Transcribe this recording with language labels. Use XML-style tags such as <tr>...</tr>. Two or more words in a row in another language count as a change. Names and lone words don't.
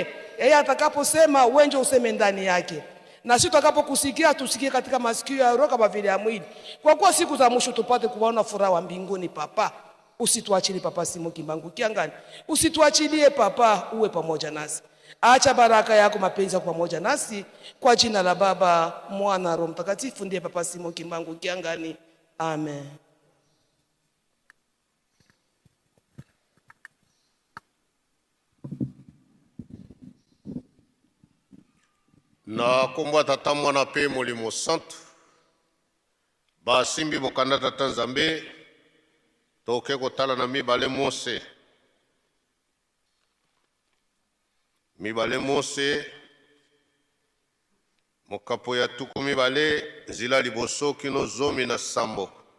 <sw>Yeye atakaposema wenje useme ndani yake. Na sisi tutakapokusikia tusikie katika masikio ya roho kama vile ya mwili. Kwa kuwa siku za mwisho tupate kuona furaha wa mbinguni Papa. Usituachilie Papa Simo Kimbangu kiangani. Usituachilie Papa, uwe pamoja nasi. Acha baraka yako, mapenzi yako pamoja nasi, kwa jina la Baba, Mwana, Roho Mtakatifu, ndiye Papa Simo Kimbangu kiangani. Amen.</sw> <ln>Na kombo tata mwana pe molimo santo basimbi mokanda tata Nzambe toke kotala na mibale Mose mokapo ya tuku mibale zila liboso kino zomi na sambo.</ln>